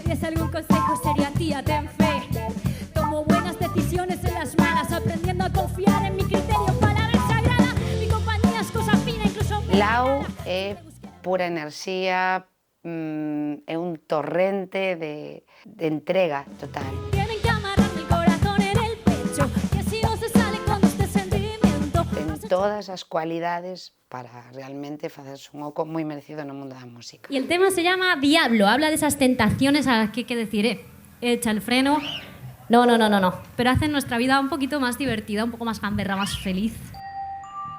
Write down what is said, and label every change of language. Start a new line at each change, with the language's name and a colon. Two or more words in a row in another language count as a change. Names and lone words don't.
Spanish: Si tienes algún consejo sería tía, ten fe. Tomo buenas decisiones en las malas, aprendiendo a confiar en mi criterio, palabra sagrada. Mi compañía es cosa fina, incluso...
Galician: Lau é pura enerxía, é un torrente de entrega total.
Spanish: Tienen que amarrarme el corazón en el pecho, que si no se sale con este sentimiento.
Galician: Ten todas as cualidades para realmente facerse un oco moi merecido no mundo da música.
Spanish: Y el tema se llama Diablo, habla de esas tentaciones a las que hay que decir, echa el freno, no, pero hacen nuestra vida un poquito más divertida, un poco más gamberra, más feliz.